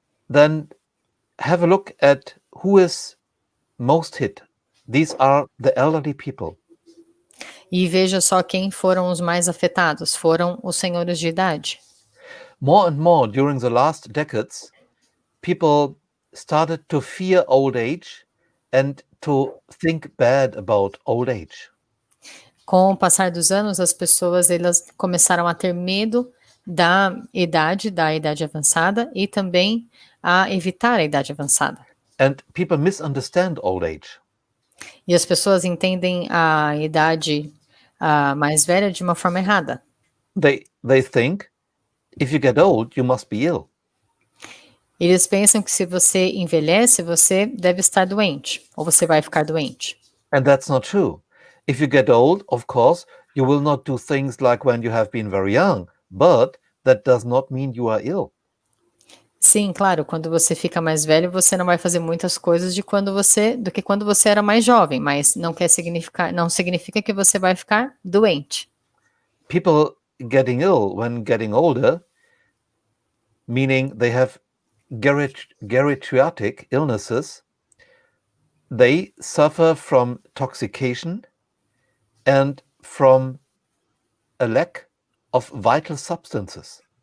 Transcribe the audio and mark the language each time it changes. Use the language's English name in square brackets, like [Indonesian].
[English] Then have a look at who is most hit. These are the elderly people. [Portuguese] E veja só quem foram os mais afetados, foram os senhores de idade. [English] More and more during the last decades, people started to fear old age and to think bad about old age. [Portuguese] Com o passar dos anos, as pessoas elas começaram a ter medo da idade avançada e também a evitar a idade avançada. [English] And people misunderstand old age. [Portuguese] E as pessoas entendem a idade mais velha de uma forma errada. [English] They think if you get old, you must be ill. [Portuguese] Eles pensam que se você envelhece, você deve estar doente, ou você vai ficar doente. [English] And that's not true. If you get old, of course, you will not do things like when you have been very young, but that does not mean you are ill. [Portuguese] Sim, claro, quando você fica mais velho, você não vai fazer muitas coisas do que quando você era mais jovem, mas não significa que você vai ficar doente. [English] People getting ill when getting older, meaning they have geriatric illnesses, they suffer from toxication and from a lack of vital substances.